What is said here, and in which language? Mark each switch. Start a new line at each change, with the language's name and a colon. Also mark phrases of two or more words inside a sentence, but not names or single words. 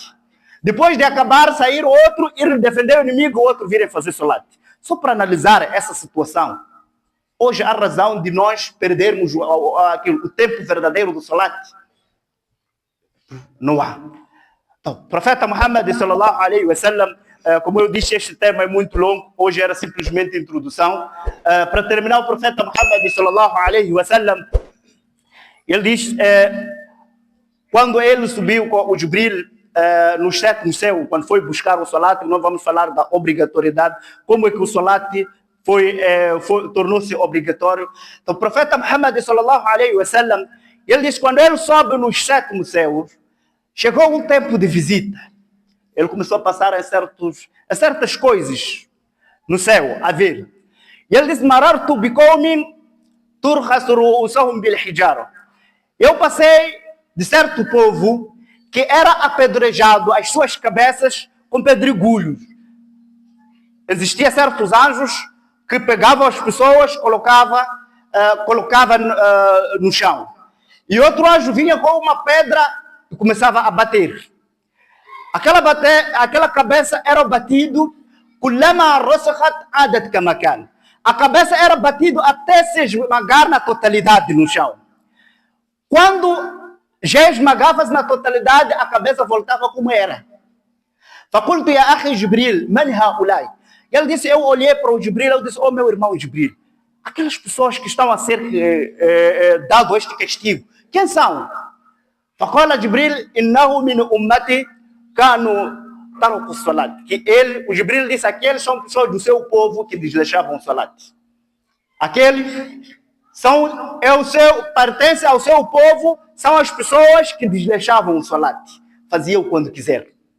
Portuguese: Depois de acabar, sair outro, ir defender o inimigo, o outro vir a fazer salat. Só para analisar essa situação, hoje há razão de nós perdermos o tempo verdadeiro do salat. Não há. Então, o profeta Muhammad
Arabic: صلى الله عليه وسلم,
Portuguese: como eu disse, este tema é muito longo, hoje era simplesmente introdução. Para terminar, o profeta Muhammad
Arabic: صلى الله عليه وسلم,
Portuguese: ele diz, quando ele subiu com o Jibril no 7º céu, quando foi buscar o salat, nós vamos falar da obrigatoriedade, como é que o salat tornou-se obrigatório. Então, o profeta Muhammad
Arabic: صلى الله عليه وسلم,
Portuguese: ele diz, quando ele sobe nos 7º céus, chegou um tempo de visita. Ele começou a passar a certas coisas no céu, a ver. E ele diz,
Arabic: مررت بقوم ترضخ رؤوسهم بالحجارة.
Portuguese: Eu passei de certo povo que era apedrejado as suas cabeças com pedregulhos. Existia certos anjos que pegavam as pessoas, colocava no chão. E outro anjo vinha com uma pedra e começava a bater. Aquela cabeça era batido, a cabeça era batido até se esmagar na totalidade no chão. Quando já esmagavas na totalidade, a cabeça voltava como era.
Arabic: فقلت يا أخي جبريل من هؤلاء?
Portuguese: Ele disse, eu olhei para o Jibril, eu disse, meu irmão Jibril, aquelas pessoas que estão a ser dado este castigo, quem são?
Arabic: فقال جبريل إنه من أمتي
Portuguese: cá no
Arabic: تارك الصلاة,
Portuguese: que o Jibril disse, aqueles são pessoas do seu povo que desleixavam o Salat. Aqueles pertencem ao seu povo, são as pessoas que desleixavam o Salat, faziam quando quiser.